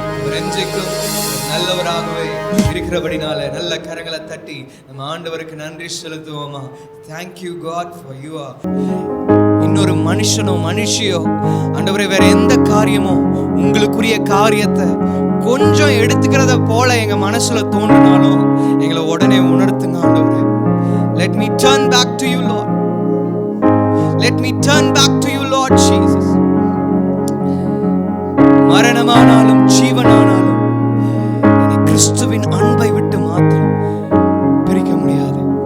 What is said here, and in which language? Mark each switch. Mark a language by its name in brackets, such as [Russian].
[Tamil] அவர் என்றைக்கும் நல்லவராகவே இருக்கிறபடினால நல்ல கரங்களை தட்டி நம்ம ஆண்டவருக்கு நன்றி செலுத்துவோமா? [English] Thank you God for you are [Tamil] இன்னொரு மனுஷனோ மனுஷியோ ஆண்டவரே வேற எந்த காரியமோ உங்களுக்குரிய காரியத்தை கொஞ்சம் எடுத்துக்கிறத போல எங்க மனசுல தோன்றினாலும் எங்களை உடனே உணர்த்துங்க ஆண்டவரே. [English] Let me turn back to you, Lord. Let me turn back to you, Lord Jesus. [Tamil] மரணமானாலும் ஜீவனானாலும் என்னை கிறிஸ்துவின் அன்பை விட்டு மாத்திரம் பிரிக்க முடியாது.